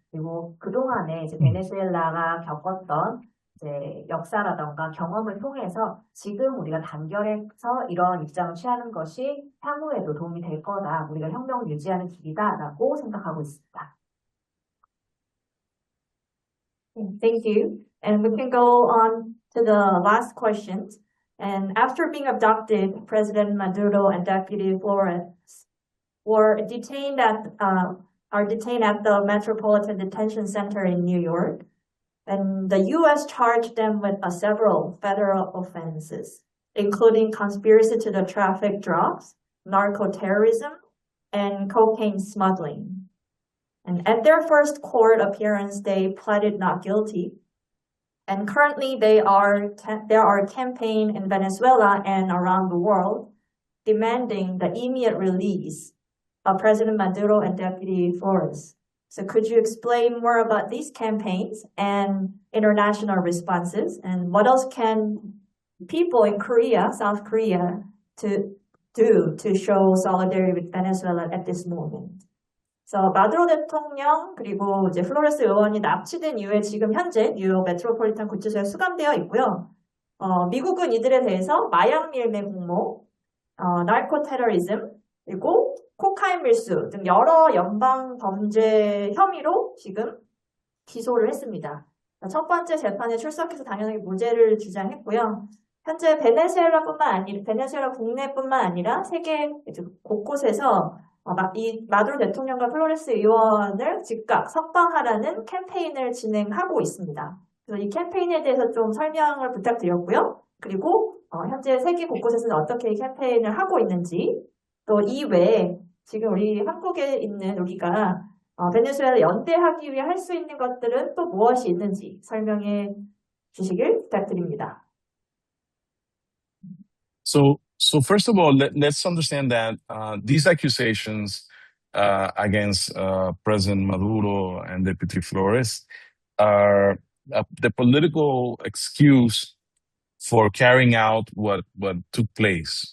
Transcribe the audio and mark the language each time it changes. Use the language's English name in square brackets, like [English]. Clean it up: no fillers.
[Korean] 그리고 그동안에 이제 베네수엘라가 겪었던 이제 역사라던가 경험을 통해서 지금 우리가 단결해서 이런 입장을 취하는 것이 향후에도 도움이 될 거다. 우리가 혁명을 유지하는 길이다라고 생각하고 있습니다. [English] Thank you. And we can go on to the last questions. And after being abducted, President Maduro and Deputy Flores are detained at the Metropolitan Detention Center in New York. And the U.S. charged them with several federal offenses, including conspiracy to traffic drugs, narco-terrorism, and cocaine smuggling. And at their first court appearance, they pleaded not guilty. And currently, there are campaigns in Venezuela and around the world demanding the immediate release of President Maduro and Deputy Flores. So could you explain more about these campaigns and international responses, and what else can people in Korea, South Korea, to do to show solidarity with Venezuela at this moment? [Korean] 그래서 마두로 대통령 그리고 이제 플로레스 의원이 납치된 이후에 지금 현재 뉴욕 메트로폴리탄 구치소에 수감되어 있고요. 미국은 이들에 대해서 마약 밀매 공모, 나르코 테러리즘, 그리고 코카인 밀수 등 여러 연방 범죄 혐의로 지금 기소를 했습니다. 첫 번째 재판에 출석해서 당연히 무죄를 주장했고요. 현재 베네수엘라 국내뿐만 아니라 세계 곳곳에서 이 마두로 대통령과 플로레스 의원을 즉각 석방하라는 캠페인을 진행하고 있습니다. 그래서 이 캠페인에 대해서 좀 설명을 부탁드렸고요. 그리고 현재 세계 곳곳에서는 어떻게 캠페인을 하고 있는지, 또 이외에 지금 우리 한국에 있는 우리가 베네수엘라 연대하기 위해 할 수 있는 것들은 또 무엇이 있는지 설명해 주시길 부탁드립니다. [English] So first of all, let's understand that these accusations against President Maduro and Deputy Flores are the political excuse for carrying out what took place.